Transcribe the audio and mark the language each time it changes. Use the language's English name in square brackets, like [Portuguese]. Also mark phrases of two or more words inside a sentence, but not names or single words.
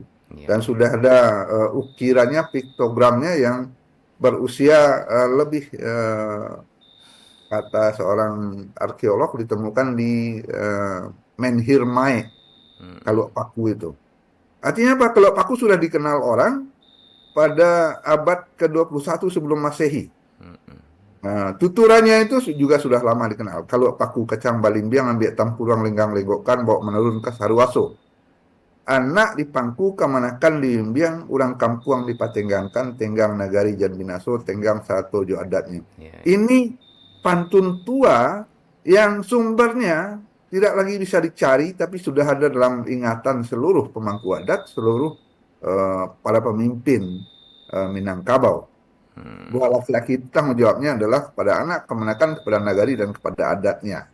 [Indonesian] Dan sudah ada ukirannya, piktogramnya yang berusia lebih, kata seorang arkeolog, ditemukan di Menhir Mae, Kaluak Paku itu. Artinya apa? Kaluak Paku sudah dikenal orang pada abad ke-21 sebelum Masehi. Tuturannya itu juga sudah lama dikenal. [Minangkabau] Kalau paku kacang balimbiang ambil tampurang lenggang lenggokkan bawa menurun ke saruaso. Anak di pangku kamanakan di Imbiang, urang kampuang dipatenggangkan, tenggang nagari jan binaso, tenggang satu jo adatnya. [Indonesian] Ya, ya. Ini pantun tua yang sumbernya tidak lagi bisa dicari, tapi sudah ada dalam ingatan seluruh pemangku adat, seluruh para pemimpin Minangkabau. Hmm, Bahwa laki-laki itu tanggung jawabnya adalah kepada anak, kemenakan kepada nagari, dan kepada adatnya.